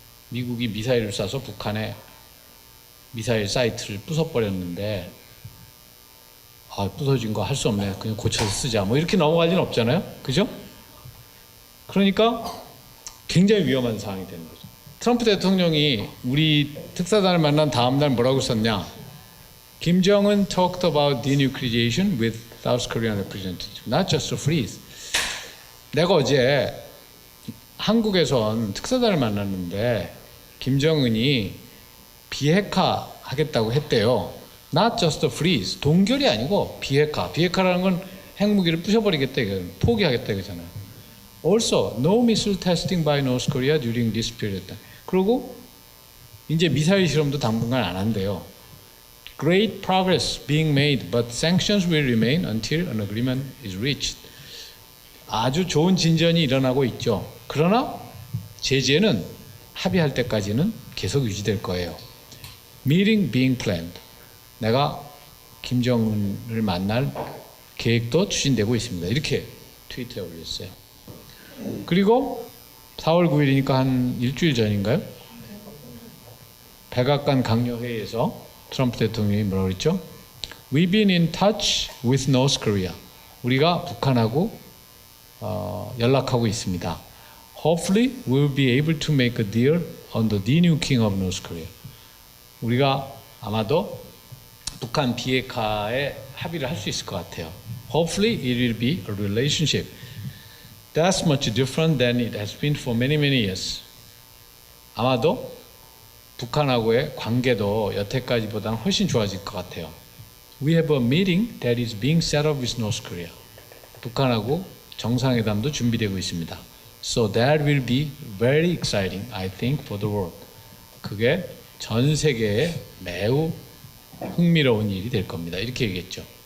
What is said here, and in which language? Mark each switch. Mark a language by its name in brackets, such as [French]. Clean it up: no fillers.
[Korean] 미국이 미사일을 쏴서 북한의 미사일 사이트를 부숴버렸는데 부서진 거 할 수 없네 그냥 고쳐서 쓰자 뭐 이렇게 넘어갈 리는 없잖아요. 그죠? 그러니까 굉장히 위험한 상황이 되는 거죠. 트럼프 대통령이 우리 특사단을 만난 다음 날 뭐라고 썼냐? [English] 김정은 talked about denuclearization with South Korean representative, not just a freeze. [Korean] 내가 어제 한국에선 특사단을 만났는데 김정은이 비핵화 하겠다고 했대요. [English] Not just a freeze. [Korean] 동결이 아니고 비핵화. 비핵화라는 건 핵무기를 부셔버리겠다 이거는 포기하겠다 이거잖아요. [English] Also, no missile testing by North Korea during this period. [Korean] 그리고 이제 미사일 실험도 당분간 안 한대요. [English] Great progress being made, but sanctions will remain until an agreement is reached. [Korean] 아주 좋은 진전이 일어나고 있죠. 그러나 제재는 합의할 때까지는 계속 유지될 거예요. [English] Meeting being planned. [Korean] 내가 김정은을 만날 계획도 추진되고 있습니다. 이렇게 트위터에 올렸어요. 그리고 4월 9일이니까 한 일주일 전인가요? 백악관 강요회의에서 트럼프 대통령이 뭐라고 그랬죠? [English] We've been in touch with North Korea. [Korean] 우리가 북한하고 연락하고 있습니다. [English] Hopefully we'll be able to make a deal on the denuking of North Korea. [Korean] 우리가 아마도 북한 비핵화에 합의를 할 수 있을 것 같아요. [English] Hopefully it will be a relationship that's much different than it has been for many, many years. [Korean] 아마도 북한하고의 관계도 여태까지보다는 훨씬 좋아질 것 같아요. [English] We have a meeting that is being set up with North Korea. [Korean] 북한하고 정상회담도 준비되고 있습니다. [English] So that will be very exciting, I think, for the world. [Korean] 그게 전 세계에 매우 흥미로운 일이 될 겁니다. 이렇게 얘기했죠.